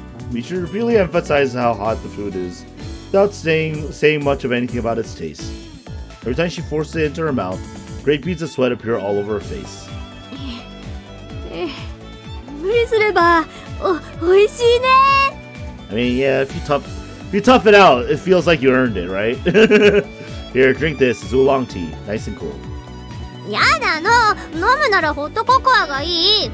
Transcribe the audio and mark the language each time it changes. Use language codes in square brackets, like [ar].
[en] Michiru repeatedly emphasizes how hot the food is, without saying much of anything about its taste. Every time she forces it into her mouth, great beads of sweat appear all over her face. [ja] 無理すればおいしいね。 [en] I mean, yeah, if you tough it out, it feels like you earned it, right? Here, drink this. It's oolong tea, nice and cool. [ja] やだの、飲むならホットココアがいい。